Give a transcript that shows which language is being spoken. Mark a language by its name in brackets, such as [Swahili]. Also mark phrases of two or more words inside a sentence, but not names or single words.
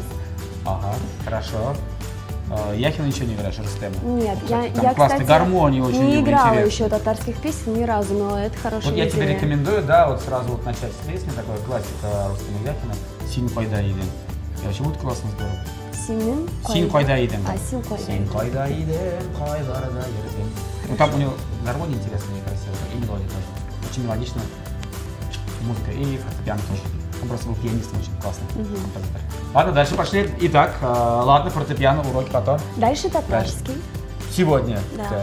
[Russian] Ага, хорошо. Яхина ничего не играешь, Рустема? Нет, Кстати, там я, классная кстати, гармония очень не играла интересная. еще татарских песен ни разу, но это хорошая Вот я тебе идея. рекомендую, да, вот сразу вот начать с песни, такой классика Рустема Яхина «Син койда идем». И вообще будет классно, здорово. [Tatar] Синин [Russian] «Син койда идем». А, Син койда «Син идем. [Tatar] койда идем, койдарда едем». [Russian] Ну там у него гармония интересная и красивая, и мелодия тоже. Очень мелодичная музыка, и фортепиано тоже. Он просто был пианистом очень классный композитор. Ладно, дальше пошли. Итак, ладно, фортепиано, уроки потом. Дальше татарский. Сегодня Да.